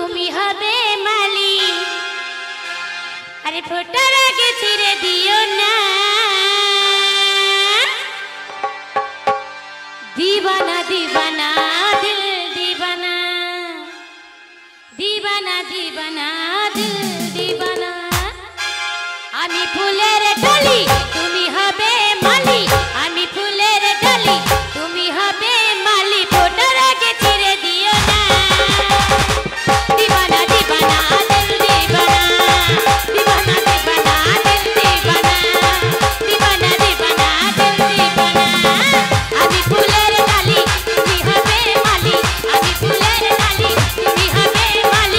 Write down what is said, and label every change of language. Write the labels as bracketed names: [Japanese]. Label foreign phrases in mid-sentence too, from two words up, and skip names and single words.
[Bangla] হবে মালিক। আরে ফোটার আগে ছেড়ে দিও না, [Hindi] दीवाना दीवाना दिल दीवाना, दीवाना दीवाना दिल दीवाना। [Bangla] আমি ফুলের ডালি তুমি হবে মালি, আমি ফুলের ডালি তুমি হবে মালি। ফোটার আগে ছেড়ে দিও না, [Hindi] दीवाना दीवाना दिल दीवाना, दीवाना दीवाना दिल दीवाना, दीवाना दीवाना दिल दीवाना। [Bangla] আমি ফুলের ডালি তুমি হবে মালি, আমি ফুলের ডালি তুমি হবে মালি।